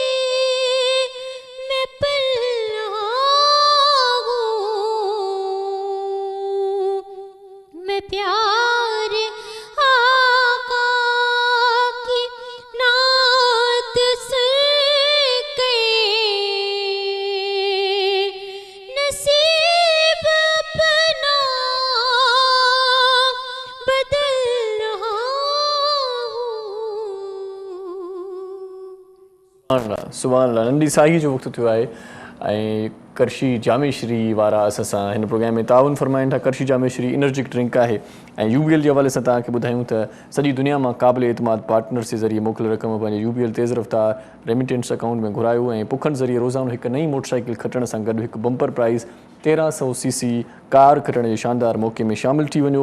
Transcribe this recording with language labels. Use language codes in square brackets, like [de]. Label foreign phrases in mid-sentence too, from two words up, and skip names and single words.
[ur] میں پل رہا ہوں میں پیارے آقا کی نعت سن کے نصیب اپنا بدل رہا ہوں [ar] سبحان اللہ [sd] नंढी साई जो वक़्तु थियो आहे ऐं करशी जामेश्री वारा असां सां हिन प्रोग्राम में ताउन फरमाइनि था। करशी जामेश्री [en] energic drink [sd] आहे ऐं यूबीएल जे हवाले सां तव्हांखे ॿुधायूं त सॼी दुनिया मां क़ाबिल एतमाद पार्टनर्स जे ज़रिए मोकिल रक़म पंहिंजे यूबीएल तेज़ रफ़्तार [en] remittance account [sd] में घुरायो ऐं पुखनि ज़रिए रोज़ानो हिकु नई मोटरसाइकिल खटण सां गॾु हिकु [en] bumper prize [sd] 1300 [en] cc car [sd] खटण जे शानदार मौक़े में शामिल थी वञो।